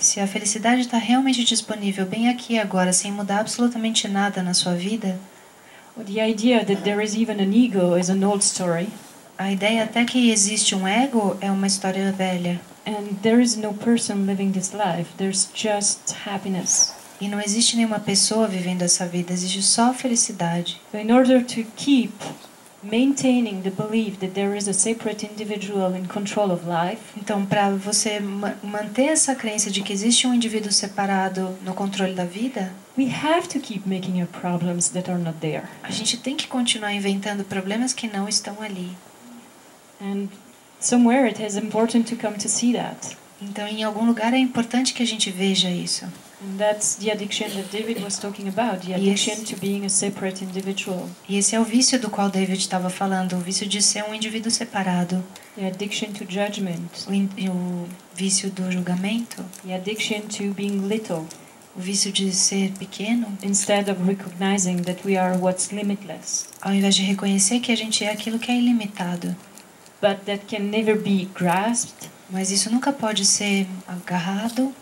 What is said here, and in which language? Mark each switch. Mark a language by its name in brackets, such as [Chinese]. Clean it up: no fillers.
[Portuguese] Se a felicidade está realmente disponível bem aqui e agora, sem mudar absolutamente nada na sua vida, [English] the idea that there is even an ego is an old story, [Portuguese] a ideia até que existe um ego é uma história velha. [English] and there is no person living this life. There's just happiness. [Portuguese] E não existe nenhuma pessoa vivendo essa vida, existe só felicidade. [English] So in order to keep maintaining the belief that there is a separate individual in control of life, [Portuguese] então, para você manter essa crença de que existe um indivíduo separado no controle da vida, [English] we have to keep making up problems that are not there. [Portuguese] a gente tem que continuar inventando problemas que não estão ali. [English] And somewhere it is important to come to see that. [Portuguese] Então, em algum lugar é importante que a gente veja isso. [English] And that's the addiction that David was talking about, the addiction to being a separate individual. [Portuguese] E esse é o vício do qual David estava falando, o vício de ser um indivíduo separado. [English] The addiction to judgment. [Portuguese] O vício do julgamento. [English] The addiction to being little. [Portuguese] O vício de ser pequeno. [English] Instead of recognizing that we are what's limitless. [Portuguese] Ao invés de reconhecer que a gente é aquilo que é ilimitado. [English] But that can never be grasped. [Portuguese] Mas isso nunca pode ser agarrado.